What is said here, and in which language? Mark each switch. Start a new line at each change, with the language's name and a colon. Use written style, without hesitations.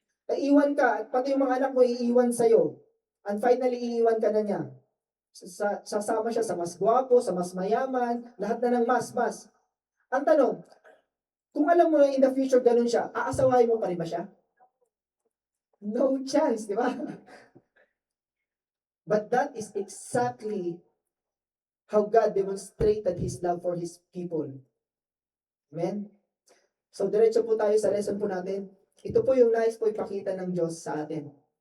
Filipino: Iiwan ka, at pati yung mga anak mo iiwan sa'yo.
English: And finally,
Filipino: iiwan ka na niya. Sasama siya sa mas gwapo, sa mas mayaman, lahat na ng mas. Ang tanong, kung alam mo na
English: in the future
Filipino: ganun siya, aasawahin mo pa rin ba siya?
English: No chance,
Filipino: di ba?
English: But that is exactly how God demonstrated His love for His people.
Filipino: Amen? So, diretso po tayo sa lesson po natin. Ito po yung nais po ipakita ng Diyos sa atin.